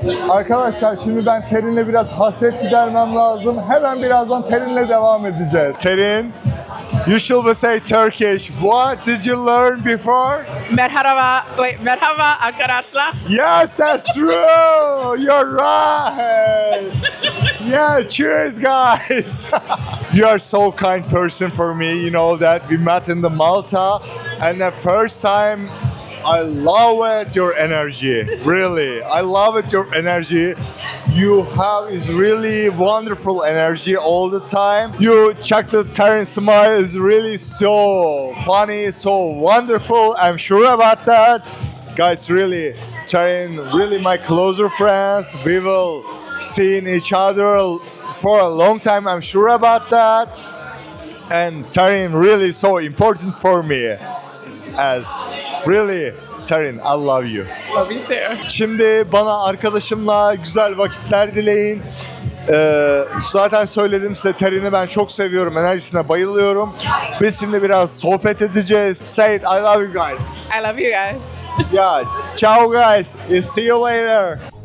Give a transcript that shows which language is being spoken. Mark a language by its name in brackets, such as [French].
[Turkish] Arkadaşlar şimdi ben Terin'le biraz hasret gidermem lazım. Hemen birazdan Terin'le devam edeceğiz. [English] Terin, you should say Turkish. What did you learn before? [Turkish] Merhaba arkadaşlar. [English] Yes, that's true. You're right. Yeah, cheers, guys. You are so kind person for me. You know that we met in the Malta, and the first time I love it your energy. Really, I love it your energy. You have is really wonderful energy all the time. You check the Terran smile is really so funny, so wonderful. I'm sure about that. Guys, really, Terran, really my closer friends. We will see each other for a long time. I'm sure about that. And Terran really so important for me. As really, Terran, I love you. Love you too. [Turkish] Şimdi bana arkadaşımla güzel vakitler dileyin. Zaten söyledim size, Terran'ı ben çok seviyorum, enerjisine bayılıyorum. Biz şimdi biraz sohbet edeceğiz. [English] Say it, I love you guys. I love you guys. Yeah, ciao guys. See you later.